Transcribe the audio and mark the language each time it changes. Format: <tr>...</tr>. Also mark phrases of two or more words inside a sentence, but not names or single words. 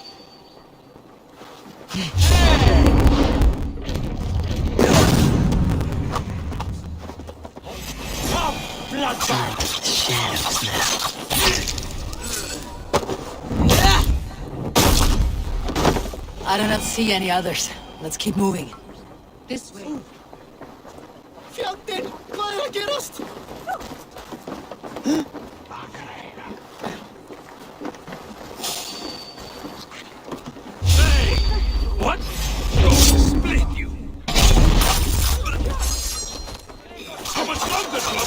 <en>Come, bloodbath! Shadows now. I do not see any others. Let's keep moving. This way.</en> <is>Fjandinn, hvað er að gerast?</is> <en>Hey! What? Split you! How much longer,</en>